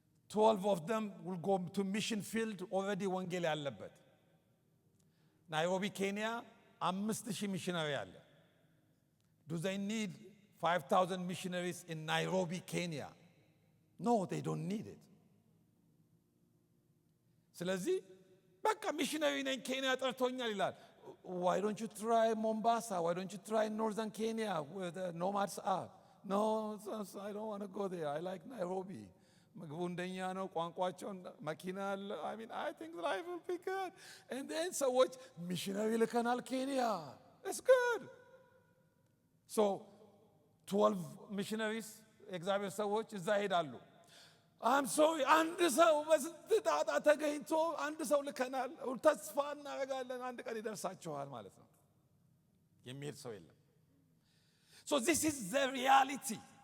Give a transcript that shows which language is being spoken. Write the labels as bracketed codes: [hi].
[en] 12 of them will go to mission field already [am] ወንጌል ያለበት። ናይሮቢ ኬንያ 5000 ሚሽነሪ አለ። [en] Do they need 5000 missionaries in Nairobi, Kenya? No, they don't need it. [am] ስለዚህ በቃ ሚሽነሪ ነኝ ኬንያ ጠርቶኛል ይላል። [en] Why don't you try Mombasa? Why don't you try northern Kenya where the nomads are? No, I don't want to go there. I like Nairobi. [am] ምግቡ እንደኛ ነው፣ ቋንቋቸው መኪና አለ. [en] I think life will be good. And then [am] ሰዎች ሚሽነሪ ልከናል ኬንያ. [en] It's good. So 12 missionaries [am] እግዚአብሔር ሰዎች እዛ ሄዳሉ። [en] I'm sorry, [am] አንድ ሰው በስንት ጣጣ ተገኝቶ አንድ ሰው ልከናል፣ ተስፋ እናደርጋለን አንድ ቀን ይደርሳችኋል ማለት ነው። የሚሄድ ሰው የለም። [en] So this is the reality.